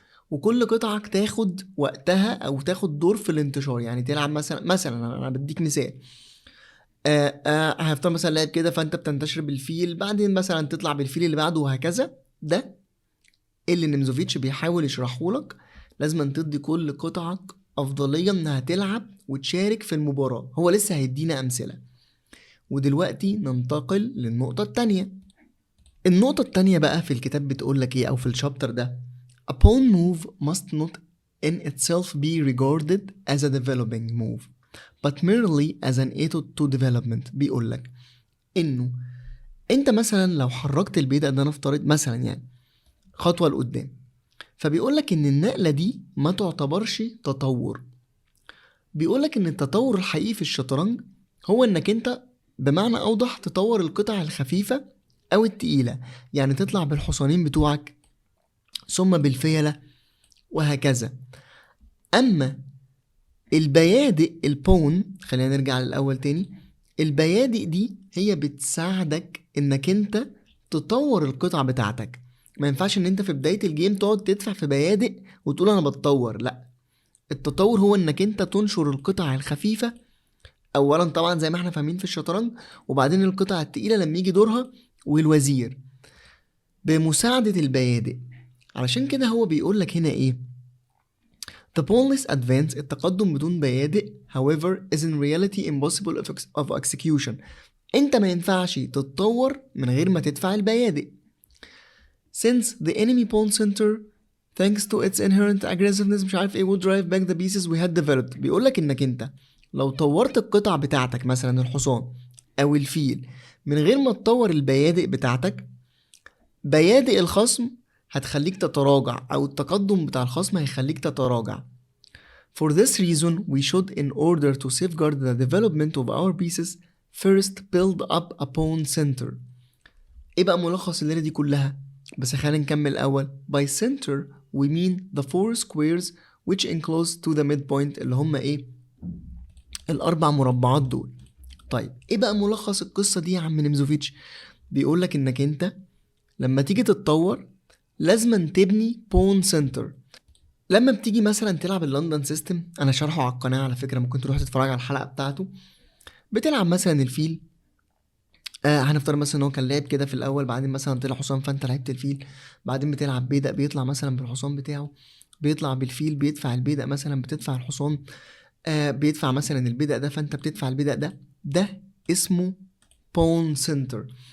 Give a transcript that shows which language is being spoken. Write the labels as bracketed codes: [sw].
[ar] وكل قطعك تاخد وقتها او تاخد دور في الانتشار، يعني تلعب مثلا انا بديك مثال، هفترض مثلا لعب كده فانت بتنتشر بالفيل، بعدين مثلا تطلع بالفيل اللي بعده وهكذا. ده اللي نيمزوفيتش بيحاول يشرحه لك. لازم تدي كل قطعك افضليه انها تلعب وتشارك في المباراه. هو لسه هيدينا امثله. ودلوقتي ننتقل للنقطة التانية. النقطة التانية بقى في الكتاب بتقولك ايه، او في الشابتر ده: [en] A pawn move must not in itself be regarded as a developing move but merely as an aid to development. [ar] بيقولك انه انت مثلا لو حركت البيدق ده، نفترض مثلا يعني خطوة لقدام، فبيقولك ان النقلة دي ما تعتبرش تطور. بيقولك ان التطور الحقيقي في الشطرنج هو انك انت بمعنى اوضح تطور القطع الخفيفة او التقيلة، يعني تطلع بالحصانين بتوعك ثم بالفيلة وهكذا. اما البيادق البون، خلينا نرجع للاول تاني، البيادق دي هي بتساعدك انك انت تطور القطع بتاعتك. ما ينفعش ان انت في بداية الجيم تقعد تدفع في بيادق وتقول انا بتطور، لا. التطور هو انك انت تنشر القطع الخفيفة اولا طبعا زي ما احنا فاهمين في الشطرنج، وبعدين القطع التقيلة لما يجي دورها والوزير بمساعدة البيادق. علشان كده هو بيقولك هنا ايه: [en] The pawnless advance، [ar] التقدم بدون بيادق، [en] however is in reality impossible of execution. [ar] انت ما ينفعش تتطور من غير ما تدفع البيادق. [en] Since the enemy pawn center thanks to its inherent aggressiveness [ar] مش عارف ايه [en] would drive back the pieces we had developed. [ar] بيقولك انك انت لو طورت القطع بتاعتك مثلا الحصان او الفيل من غير ما تطور البيادق بتاعتك، بيادق الخصم هتخليك تتراجع، او التقدم بتاع الخصم هيخليك تتراجع. [en] For this reason we should, in order to safeguard the development of our pieces, first build up a pawn center. [ar] ايه بقى ملخص الليلة دي كلها؟ بس خلينا نكمل الأول. [en] By center we mean the four squares which enclose to the midpoint، [ar] اللي هم ايه؟ الأربع مربعات دول. طيب ايه بقى ملخص القصة دي يا عم نمزوفيتش؟ بيقولك انك انت لما تيجي تتطور لازم تبني pawn center. لما بتيجي مثلا تلعب اللندن سيستم، انا شرحه على القناه على فكره، ممكن تروح تتفرج على الحلقه بتاعته. بتلعب مثلا الفيل، هنفترض مثلا ان هو كان لعب كده في الاول، بعدين مثلا طلع حصان فانت لعبت الفيل، بعدين بتلعب بيدق بيطلع مثلا بالحصان بتاعه، بيطلع بالفيل بيدفع البيدق مثلا بتدفع الحصان، بيدفع مثلا البيدق ده فانت بتدفع البيدق ده اسمه pawn center.